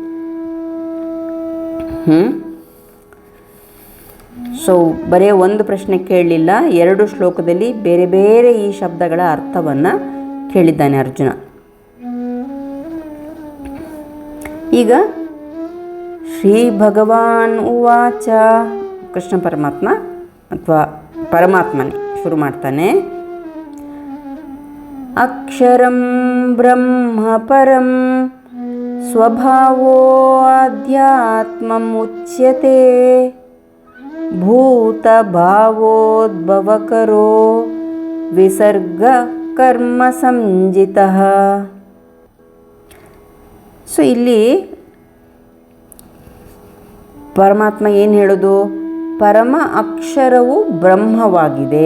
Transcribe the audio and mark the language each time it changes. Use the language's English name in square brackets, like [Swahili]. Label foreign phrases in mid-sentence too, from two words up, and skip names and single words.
[Kannada] ಸೊ ಬರೀ ಒಂದು ಪ್ರಶ್ನೆ ಕೇಳಲಿಲ್ಲ, 2 ಶ್ಲೋಕದಲ್ಲಿ ಬೇರೆ ಬೇರೆ ಈ ಶಬ್ದಗಳ ಅರ್ಥವನ್ನು ಕೇಳಿದ್ದಾನೆ ಅರ್ಜುನ. ಈಗ [Sanskrit] ಶ್ರೀ ಭಗವಾನ್ ಉವಾಚ, [Kannada] ಕೃಷ್ಣ ಪರಮಾತ್ಮ ಅಥವಾ ಪರಮಾತ್ಮನೇ ಶುರು ಮಾಡ್ತಾನೆ. [Sanskrit] ಅಕ್ಷರಂ ಬ್ರಹ್ಮ ಪರಂ ಸ್ವಭಾವೋ ಅಧ್ಯಾತ್ಮಂ ಉಚ್ಯತೆ ಭೂತ ಭಾವೋದ್ಭವಕರೋ ವಿಸರ್ಗ ಕರ್ಮ ಸಂಜಿತಃ. [Kannada] ಸೊ ಇಲ್ಲಿ ಪರಮಾತ್ಮ ಏನು ಹೇಳೋದು, ಪರಮ ಅಕ್ಷರವು ಬ್ರಹ್ಮವಾಗಿದೆ.